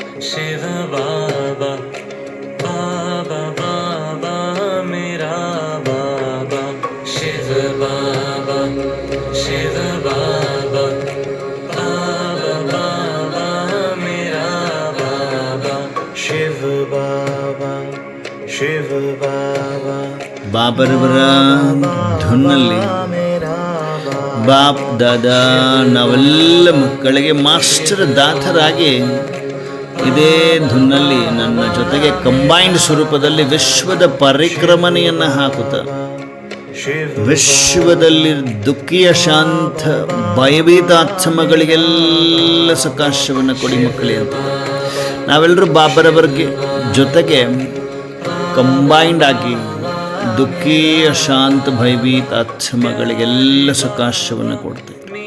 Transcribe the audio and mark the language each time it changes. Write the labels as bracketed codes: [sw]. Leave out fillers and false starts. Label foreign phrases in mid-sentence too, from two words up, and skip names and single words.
[hi] शिव बाबा बाबा बाबा मेरा बाबा शिव बाबा शिव बाबा बाबा बाबा मेरा बाबा शिव बाबा शिव बाबा [kn] ಬಾಬರವರ ಧುನ್ನಲ್ಲಿ ಬಾಪ್ ದಾದಾ ನಾವೆಲ್ಲ ಮಕ್ಕಳಿಗೆ ಮಾಸ್ಟರ್ ದಾತರಾಗಿ ಇದೇ ಧುನ್ನಲ್ಲಿ ನನ್ನ ಜೊತೆಗೆ ಕಂಬೈನ್ಡ್ ಸ್ವರೂಪದಲ್ಲಿ ವಿಶ್ವದ ಪರಿಕ್ರಮಣೆಯನ್ನು ಹಾಕುತ್ತಾ ವಿಶ್ವದಲ್ಲಿ ದುಃಖಿಯ ಶಾಂತ ಭಯಭೀತಾತ್ಮಗಳಿಗೆಲ್ಲ ಸಕಾಶವನ್ನು ಕೊಡಿ ಮಕ್ಕಳೇ ಅಂತ ನಾವೆಲ್ಲರೂ ಬಾಬರವರಿಗೆ ಜೊತೆಗೆ ಕಂಬೈನ್ಡ್ ಆಗಿ ದುಃಖೀಯ ಶಾಂತ ಭಯಭೀತ ಆತ್ಮಗಳಿಗೆಲ್ಲ ಸಕಾಶವನ್ನು ಕೊಡ್ತೇವೆ.